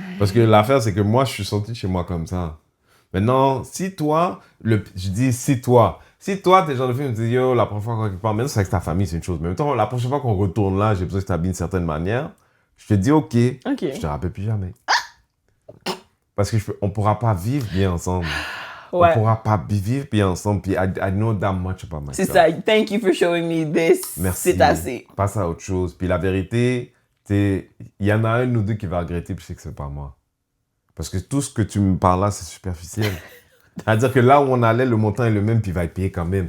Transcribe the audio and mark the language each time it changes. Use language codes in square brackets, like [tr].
[fr] Parce que l'affaire, c'est que moi, je suis sorti de chez moi comme ça. Maintenant, si toi, si toi, t'es le genre de fille, tu me dis, yo, la prochaine fois qu'on part, maintenant, c'est avec ta famille, c'est une chose. Mais maintenant, la prochaine fois qu'on retourne là, j'ai besoin que tu t'habilles d'une certaine manière. Je te dis, OK. Je te rappelle plus jamais. Parce que on pourra pas vivre bien ensemble. Ouais. On pourra pas vivre bien ensemble. [en] Puis I know that much about myself. [fr] C'est ça. [en] Thank you for showing me this. [fr] Merci. C'est assez. Passe à autre chose. Puis la vérité, il y en a un ou deux qui va regretter, puis je sais que c'est pas moi. Parce que tout ce que tu me parles là, c'est superficiel. C'est-à-dire que là où on allait, le montant est le même, puis il va être payé quand même.